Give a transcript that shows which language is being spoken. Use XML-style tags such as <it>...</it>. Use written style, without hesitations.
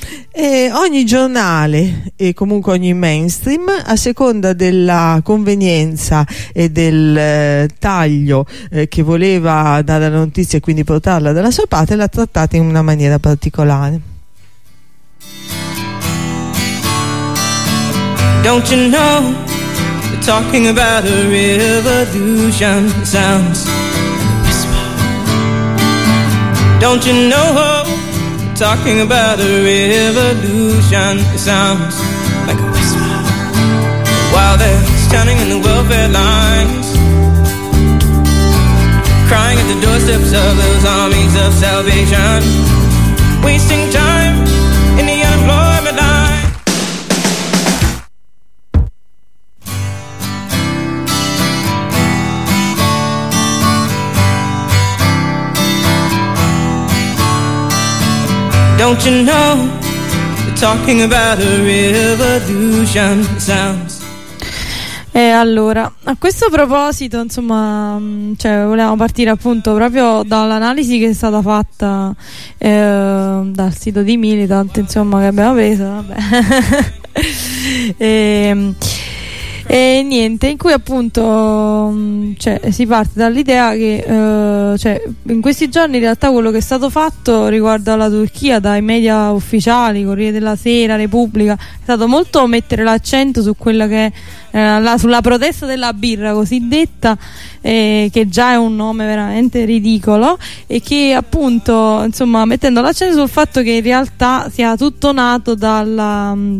<it>E ogni giornale e comunque ogni mainstream, a seconda della convenienza e del taglio che voleva dare alla notizia e quindi portarla dalla sua parte, l'ha trattata in una maniera particolare.</it> <en>Don't you know that talking about a revolution sounds like a whisper? Don't you know how talking about a revolution, it sounds like a whisper. While they're standing in the welfare lines, crying at the doorsteps of those armies of salvation, wasting time in the unemployment line. Don't you know, talking about a revolution sounds.</en> <it>E allora, a questo proposito, insomma, cioè, volevamo partire appunto proprio dall'analisi che è stata fatta dal sito di Militant, insomma, che abbiamo preso, vabbè. E niente, in cui appunto cioè, si parte dall'idea che cioè, in questi giorni in realtà quello che è stato fatto riguardo alla Turchia dai media ufficiali, Corriere della Sera, Repubblica, è stato molto mettere l'accento su quella che è sulla protesta della birra cosiddetta, che già è un nome veramente ridicolo, e che appunto, insomma, mettendo l'accento sul fatto che in realtà sia tutto nato dalla</it>